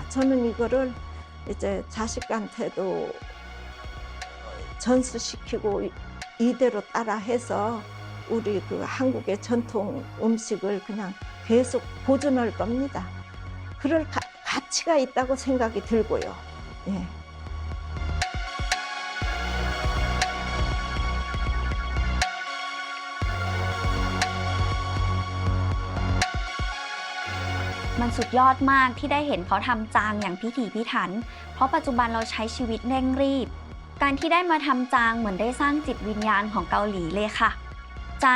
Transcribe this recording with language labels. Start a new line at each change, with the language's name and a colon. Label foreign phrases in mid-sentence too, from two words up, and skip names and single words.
Korean: 저는 이거를 이제 자식한테도 전수시키고 이대로 따라해서 우리 그 한국의 전통 음식을 그냥 계속 보존할 겁니다. 그럴 가치가 있다고 생각이 들고요. 예.
Thai: มันสุดยอดมากที่ได้เห็นเขาทำจางอย่างพิถีพิถันเพราะปัจจุบันเราใช้ชีวิตเร่งรีบการที่ได้มาทำจางเหมือนได้สร้างจิตวิญญาณของเกาหลีเลยค่ะ จาง